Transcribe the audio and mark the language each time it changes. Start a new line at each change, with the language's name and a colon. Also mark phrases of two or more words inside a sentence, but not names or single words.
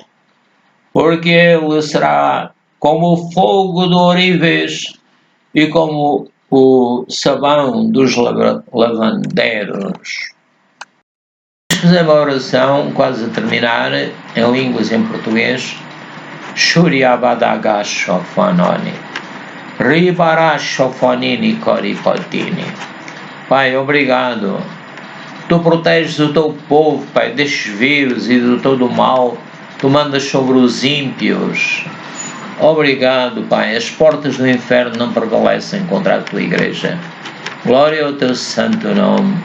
Portuguese: Porque ele será como o fogo do ourives e como o sabão dos lavandeiros. Vamos fazer uma oração, quase a terminar, em línguas em português. Shuriabadagashofanoni. Ribarashofanini koripotini. Pai, obrigado. Tu proteges o teu povo, Pai, destes vírus e de todo o mal. Tu mandas sobre os ímpios. Obrigado, Pai. As portas do inferno não prevalecem contra a tua igreja. Glória ao teu santo nome.